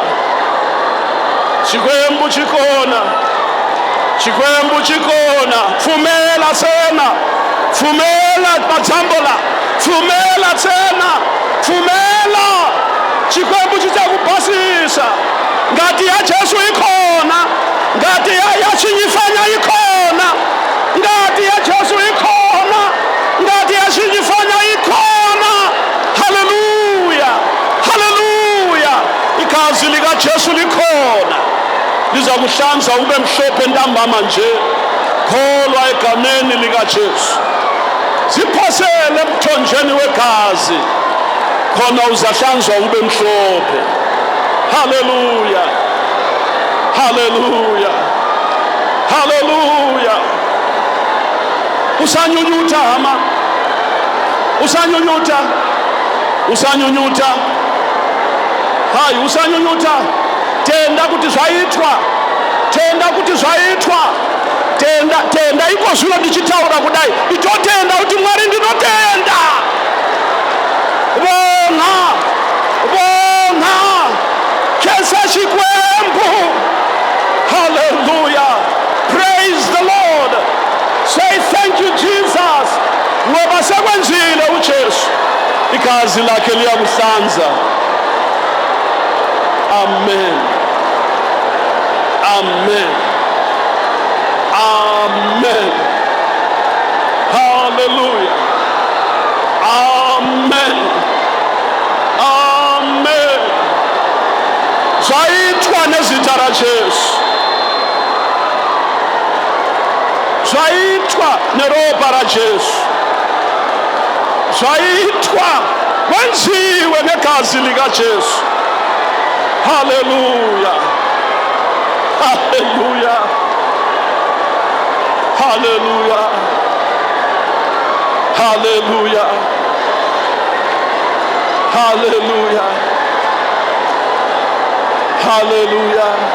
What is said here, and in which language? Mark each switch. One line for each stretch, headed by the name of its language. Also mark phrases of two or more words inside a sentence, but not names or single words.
Ndau: Chikwembu chikona. Chikwembu chikona. Fumela sena. Fumela matsambola. Fumela tena. Fumela. Chikwembu chitakubasisa. Ngati ya Jesu ikona. Ngati ya chinyifanya ikona. Ngati ya Jesu ikona. Ngati ya chinyifanya ikona. Hallelujah. Hallelujah.
North Ndebele: Igazi likaJesu likhona. Lizakuhlanza ube mhlophe ntambama nje. Kholwa egameni likaJesu. Ziphosele emthonjeni wegazi. Khona uzahlanzwa ube mhlophe. Hallelujah. Hallelujah.
Shona: Hallelujah. Usanyunyuta ama. Usanyunyuta. Usanyunyuta. Hayi usanyunyuta. Tenda kuti zvaitwa. tenda kuti zvaitwa, tenda iko zvino ndichitaura kudai nditotenda kuti Mwari ndinotenda.
Ndau: Bonga chesa chikwembu.
English: Hallelujah. Praise the Lord. Say thank you Jesus.
North Ndebele: Ngoba sekwenzile uJesu, igazi lakhe liyakuhlanza. Amen. Amen. Amen. Hallelujah. Amen. Amen.
Shona: Zvaitwa nezita raJesu. Zvaitwa neropa raJesu.
North Ndebele: Zvaitwa kwenziwe negazi likaJesu. Hallelujah. Hallelujah. Hallelujah. Hallelujah. Hallelujah. Hallelujah.